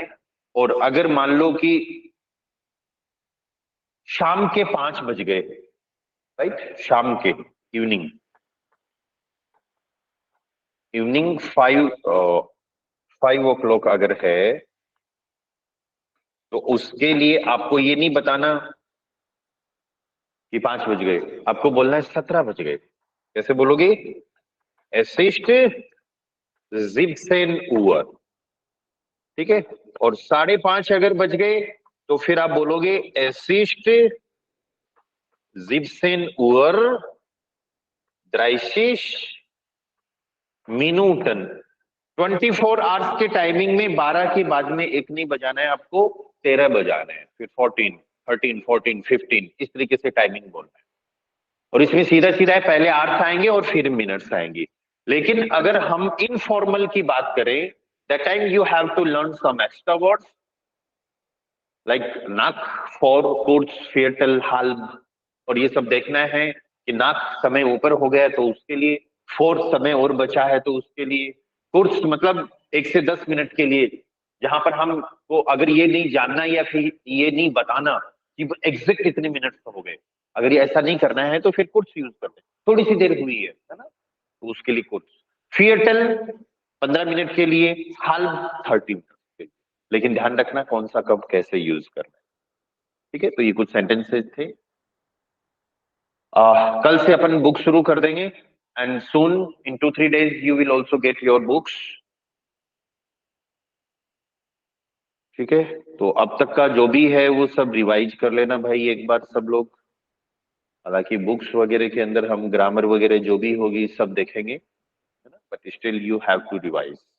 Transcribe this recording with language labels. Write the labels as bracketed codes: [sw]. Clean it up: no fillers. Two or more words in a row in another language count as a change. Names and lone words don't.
[hi] और अगर मान लो कि शाम के 5 बज गए, राइट, शाम के, [en] evening 5 o'clock [hi] अगर है, तो उसके लिए आपको ये नहीं बताना कि 5 बज गए, आपको बोलना है 17 बज गए। कैसे बोलोगे? [de] Es ist 17 Uhr, [hi] ठीक है। और 5:30 अगर बज गए तो फिर आप बोलोगे [de] Es ist 17 Uhr 30 Minuten। [hi] 24 आवर्स के टाइमिंग में 12 के बाद में एक नहीं बजाना है आपको, 13 बजाना है, फिर 14, 13, 14, 15, इस तरीके से टाइमिंग बोलना है। और इसमें सीधा सीधा है, पहले आवर्स आएंगे और फिर मिनट्स आएंगे। लेकिन अगर हम इनफॉर्मल की बात करें, [en] that time you have to learn some extra words like [de] nach, vor, kurz, Viertel, halb, [en] और [hi] ये सब देखना है कि नाक समय ऊपर हो गया तो उसके लिए, फोर समय और बचा है तो उसके लिए, कुर्स मतलब 1 से 10 मिनट के लिए, जहां पर हमको अगर ये नहीं जानना या फिर ये नहीं बताना कि एग्जैक्ट कितने मिनट हो गए, अगर ये ऐसा नहीं करना है तो फिर कुर्स यूज करते हैं, थोड़ी सी देर हुई है ना, तो उसके लिए कुर्स। फियटल 15 मिनट के लिए, हाल्ब 30 मिनट के लिए। लेकिन ध्यान रखना कौन सा कब कैसे यूज करना है, ठीक है। तो ये कुछ सेंटेंसेस थे। कल से अपन बुक शुरू कर देंगे [en] and soon in 2-3 days you will also get your books, [hi] ठीक है। तो अब तक का जो भी है वो सब रिवाइज कर लेना भाई एक बार सब लोग। हालांकि बुक्स वगैरह के अंदर हम ग्रामर वगैरह जो भी होगी सब देखेंगे, है ना, [en] but still you have to revise.